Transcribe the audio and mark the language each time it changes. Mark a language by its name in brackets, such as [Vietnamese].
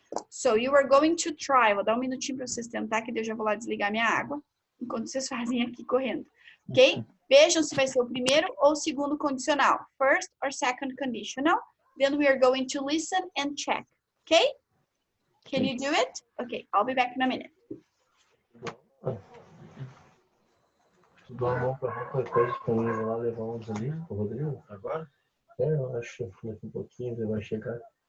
[English] So you are going to try, [Portuguese] vou dar minutinho para vocês tentar, que eu já vou lá desligar minha água, enquanto vocês fazem aqui correndo, ok? Vejam se vai ser o primeiro ou o segundo condicional, [English] first or second conditional. Then we are going to listen and check, okay? Can you do it? Okay, I'll be back in a minute. [Portuguese] Dou a mão pra qualquer coisa disponível lá, levar uns ali, o Rodrigo, agora? Eu acho que daqui um pouquinho ele vai chegar.